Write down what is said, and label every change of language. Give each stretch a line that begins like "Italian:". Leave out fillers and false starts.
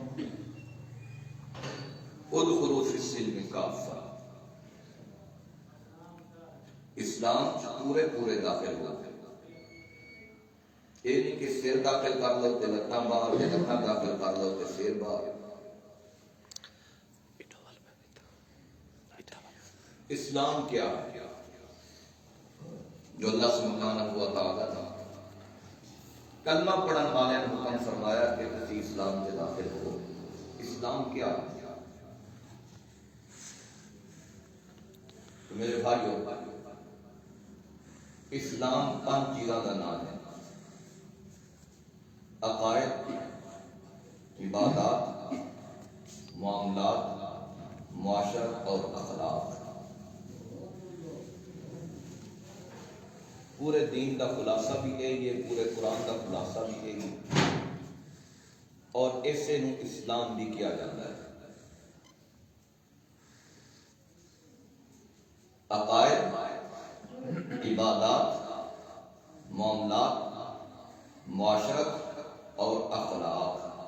Arabic: ادخلوا فی السلم کافہ،
Urdu: اسلام پورے پورے داخل ہو.
Punjabi: یہ نہیں کہ سر داخل کر لو تے لتاں باہر، تے لتاں داخل کر لو تے سر باہر.
Urdu: اسلام کیا ہے جو اللہ سبحانہ و تعالیٰ نے کلمہ پڑھن والے نے حکم فرمایا کہ تسی اسلام کے داخل ہو. اسلام کیا ہے؟ تو میرے بھائیو، اسلام 5 چیزوں کا نام ہے: عقائد، عبادات، معاملات، معاشرت اور اخلاق. پورے دین کا خلاصہ بھی یہی ہے، پورے قرآن کا خلاصہ بھی یہی ہے، اور اسے نو اسلام بھی کیا جاتا ہے. عقائد، عبادات، معاملات، معاشرت اور اخلاق.